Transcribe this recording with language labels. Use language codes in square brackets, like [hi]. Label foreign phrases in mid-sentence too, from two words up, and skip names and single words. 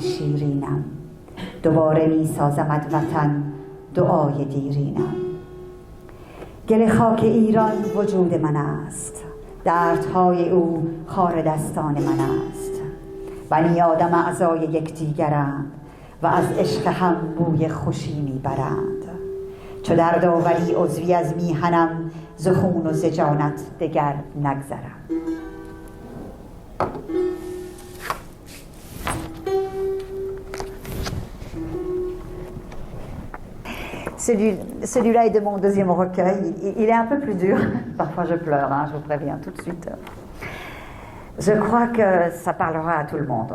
[fa] شیرینم دوباره میسازمد وطن دعای دیرینم گل خاک ایران وجود من است دردهای او خار دستان من است بنی آدم اعضای یکدیگرند و از عشق هم بوی خوشی میبرند چو درد آوری عضوی از میهنم ز خون و ز جانت دگر نگذرم. [fr] Celui-là est de mon deuxième recueil. Il est un peu plus dur. Parfois je pleure, je vous préviens tout de suite. Je crois que ça parlera à tout le monde.